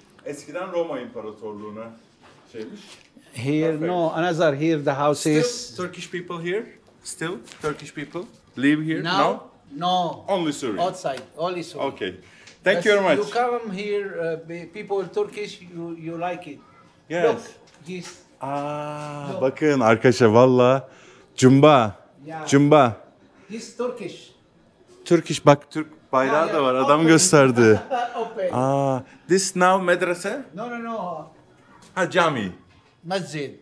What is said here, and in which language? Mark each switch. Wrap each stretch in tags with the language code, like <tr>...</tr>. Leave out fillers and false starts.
<tr>Eskiden Roma İmparatorluğu'na şeymiş.</tr> <en>Here, Perfect. no, another here the houses. Still Turkish people here? Still Turkish people live here? No. Only Syrian. Outside, only so. Okay. Thank you very much. You come here, people Turkish, you like it. Yes. Look, this.</en> <tr>Bakın arkadaşlar valla Cumba.</tr> <en>Yeah. Cumba. This Turkish. Turkish</en> <tr>bak Türk bayrağı da var. Adam gösterdi.</tr> <en>Open. This now medrese? No.</en> <tr>Ha cami.</tr> <ar>Masjid.</ar>